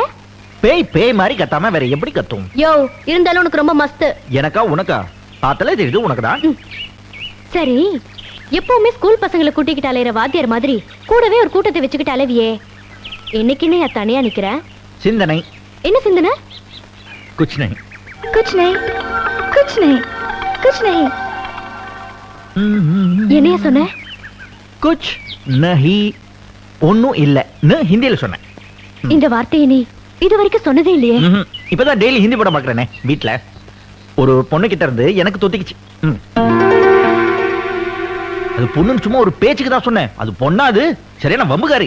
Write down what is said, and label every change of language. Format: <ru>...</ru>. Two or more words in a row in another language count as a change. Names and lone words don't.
<ta>பேய் பேய் மாதிரி கத்தாம வேற எப்படி கத்தும்? யோ, இருந்தாலும் உனக்கு ரொம்ப மஸ்து. எனக்கா உனக்கா? பார்த்தாலே தெரியுது உனக்குதான். சரி, எப்பவுமே ஸ்கூல் பசங்களை கூட்டிக்கிட்டு அலையிற வாத்தியார் மாதிரி கூடவே ஒரு கூட்டத்தை வச்சுக்கிட்டு அலைவியே, என்னைக்குன்னு தனியா நிக்கிற? சிந்தனை. என்ன சிந்தனை?</ta> <hi>कुछ नहीं कुछ नहीं कुछ नहीं कुछ नहीं.</hi> <ta>என்னையா சொன்ன?</ta> <hi>कुछ नहीं,</hi> <ta>ஒண்ணும் இல்ல ஹிந்தியில சொன்னேன். இந்த வார்த்தையை நீ இது வரைக்கும் சொன்னதே இல்லையே. இப்பதான் டெய்லி ஹிந்தி படம் பாக்குறேனே வீட்ல. ஒரு பொண்ணு கிட்ட இருந்து எனக்கு தொத்திக்கிச்சு. அது பொண்ணுன்னு சும்மா ஒரு பேச்சுக்கு தான் சொன்னேன். அது பொண்ணா? அது சரியான வம்புகாரி.</ta>